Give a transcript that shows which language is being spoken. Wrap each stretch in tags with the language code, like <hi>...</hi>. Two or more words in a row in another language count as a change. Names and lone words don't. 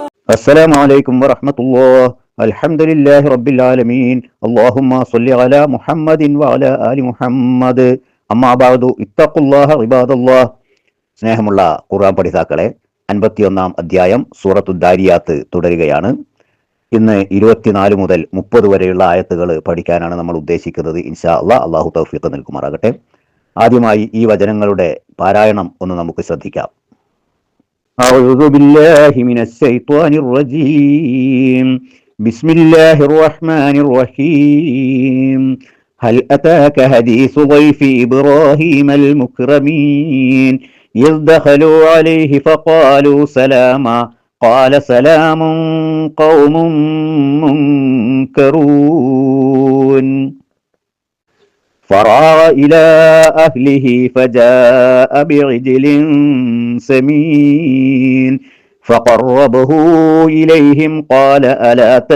<ar>السلام عليكم ورحمة الله. الحمد لله رب العالمين. اللهم صل على محمد وعلى آل محمد. أما بعد اتقوا الله عباد الله.</ar> <ml>സ്നേഹമുള്ള ഖുർആൻ പഠിതാക്കളെ, 51 അധ്യായം സൂറത്തു ദാരിയാത്ത് തുടരുകയാണ്. ഇന്ന് 24 മുതൽ 30 വരെയുള്ള ആയത്തുകൾ പഠിക്കാനാണ് നമ്മൾ ഉദ്ദേശിക്കുന്നത്.</ml> <ar>إن شاء الله,</ar> <ml>അള്ളാഹു തൗഫീഖ് നൽകുമാറാകട്ടെ. ആദ്യമായി ഈ വചനങ്ങളുടെ പാരായണം ഒന്ന് നമുക്ക് ശ്രദ്ധിക്കാം.</ml> <ar>أعوذ بالله من الشيطان الرجيم. بسم الله الرحمن الرحيم. هل أتاك حديث ضيف إبراهيم المكرمين إذ دخلوا عليه فقالوا سلاما قال سلام قوم منكرون فراغ إلى أهله فجاء بعجل سمين فقربه إليهم قال ألا</ar>